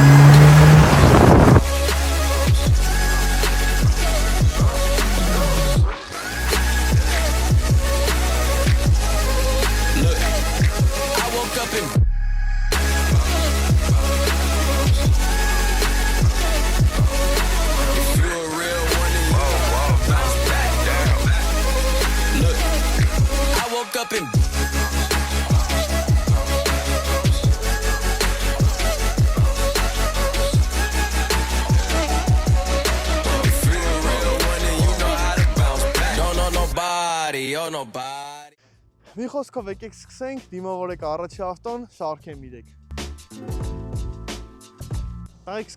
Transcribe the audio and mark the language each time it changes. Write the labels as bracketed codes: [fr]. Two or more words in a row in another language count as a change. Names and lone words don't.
[en] I woke up in If you a real one, then you bounce back down. Look, I woke up in [hy] Մի խոսքով եկեք սկսենք, դիմավորեք առաջի ավտոն, Shark M3։ Տղեկ